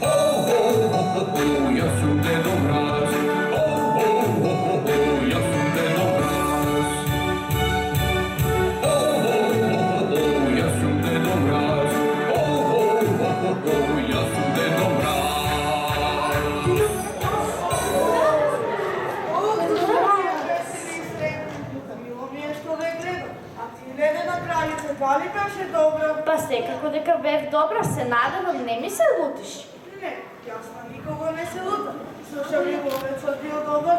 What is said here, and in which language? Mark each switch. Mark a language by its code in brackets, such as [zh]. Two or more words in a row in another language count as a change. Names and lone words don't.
[sr] Ja sam Deda Mraz. Ja sam Deda Mraz. Ja sam Deda Mraz. Ja sam Deda Mraz. [mk] Мило ми е што ве гледам. А ти, Ледена кралице, дали беше добра? Па секако дека бев добра, се надевам, не ми се лутиш. Не, јас на никого не се лутам. Слушам ли ловецот бил добар?